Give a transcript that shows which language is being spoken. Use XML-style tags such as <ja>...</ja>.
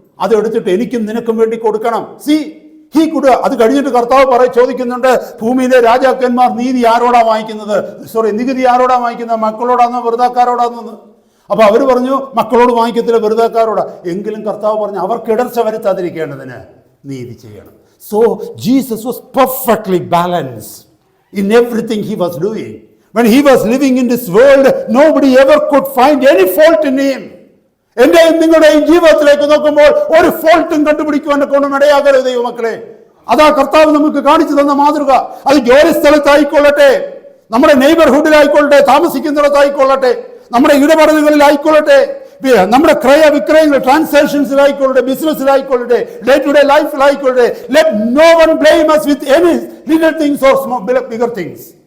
<ml>അതെടുത്തിട്ട് എനിക്കും നിനക്കും വേണ്ടി കൊടുക്കണം. അത് കഴിഞ്ഞിട്ട് കർത്താവ് ചോദിക്കുന്നുണ്ട്, ഭൂമിയിലെ രാജാക്കന്മാർ നീതി ആരോടാ വാങ്ങിക്കുന്നത്? നികുതി ആരോടാ വാങ്ങിക്കുന്നത്? മക്കളോടാന്നോ വെറുതാക്കാരോടാന്നോ? അപ്പൊ അവർ പറഞ്ഞു മക്കളോട് വാങ്ങിക്കത്തില്ല, വെറുതാക്കാരോടാ. എങ്കിലും കർത്താവ് പറഞ്ഞു അവർക്ക് ഇടർച്ച വരുത്താതിരിക്കേണ്ടതിന് നീതി ചെയ്യണം.</ml> <en>So Jesus was perfectly balanced in everything he was doing. When he was living in this world, nobody ever could find any fault in him.</en> <ml>എന്റെയും നിങ്ങളുടെയും ജീവിതത്തിലേക്ക് നോക്കുമ്പോൾ ഒരു ഫോൾട്ടും കണ്ടുപിടിക്കുവാൻ കൊണ്ടും ഇടയാകരുത് ദൈവമക്കളെ. അതാ കർത്താവ് നമുക്ക് കാണിച്ചു തന്ന മാതൃക. അത് ജോലി സ്ഥലത്തായിക്കൊള്ളട്ടെ, നമ്മുടെ നെയ്ബർഹുഡിലായിക്കൊള്ളട്ടെ, താമസിക്കുന്നിടത്തായിക്കൊള്ളട്ടെ, നമ്മുടെ ഇടപെടലുകളിലായിക്കൊള്ളട്ടെ, നമ്മുടെ ക്രയവിക്രയങ്ങൾ ട്രാൻസാക്ഷൻസിലായിക്കൊള്ളട്ടെ, ബിസിനസ്സിലായിക്കൊള്ളട്ടെ, day to day ലൈഫിലായിക്കൊള്ളട്ടെ,</ml> <en>Let no one blame us with any little things or small bigger things.</en>